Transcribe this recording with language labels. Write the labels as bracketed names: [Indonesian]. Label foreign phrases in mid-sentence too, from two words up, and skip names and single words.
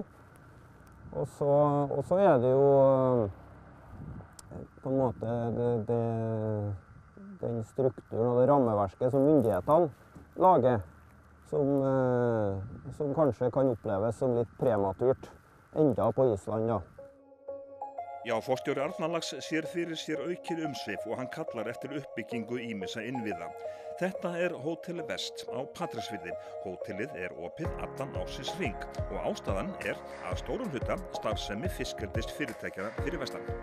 [Norwegian] Og så det jo på en måte den strukturen og det rammeverket som myndighetene lager, som kanskje kan oppleves som litt prematurt, enda på Island, da. [Icelandic] Já, forstjóri Arnarlax sér fyrir sér aukið umsvif og hann kallar eftir uppbyggingu ýmissa innviða. Þetta Hótel Vest á Patreksfirði. Hótelið opið allan ársins hring og ástæðan að stórum hluta starfsemi fiskeldis fyrirtækjara fyrir vestan.